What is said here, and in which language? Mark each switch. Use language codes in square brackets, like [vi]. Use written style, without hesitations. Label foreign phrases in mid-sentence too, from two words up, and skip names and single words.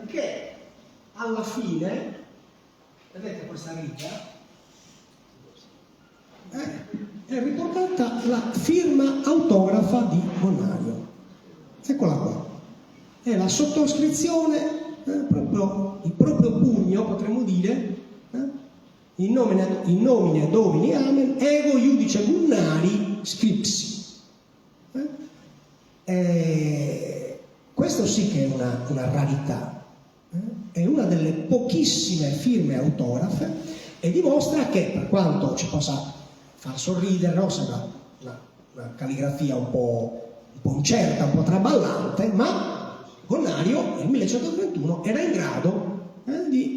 [it] Che alla fine, vedete questa riga, è riportata la firma autografa di Gonnario. Eccola qua. È la sottoscrizione, il proprio pugno, potremmo dire, [la] in nomine Domini Amen, ego iudice Gunnari scripsi. [it] Questo sì che è una rarità, è una delle pochissime firme autografe e dimostra che, per quanto ci possa far sorridere, no? Sembra una calligrafia un po' incerta, un po' traballante, ma Gonnario nel 1131 era in grado di